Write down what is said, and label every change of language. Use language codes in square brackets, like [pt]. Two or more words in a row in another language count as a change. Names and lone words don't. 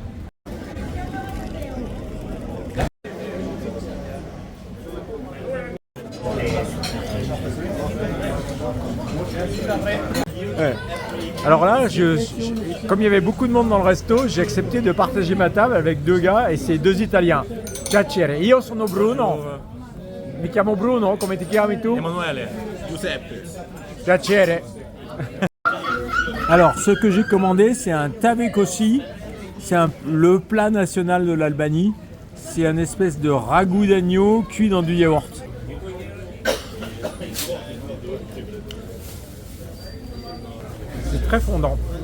[fr] Ouais. Alors là, comme il y avait beaucoup de monde dans le resto, j'ai accepté de partager ma table avec deux gars et c'est deux Italiens. [it] Piacere, io sono Bruno. Mi chiamo Bruno, come ti chiami tu? Emanuele, Giuseppe. Piacere. [fr] Alors, ce que j'ai commandé, c'est un tavekossi. C'est le plat national de l'Albanie. C'est un espèce de ragoût d'agneau cuit dans du yaourt. C'est très fondant.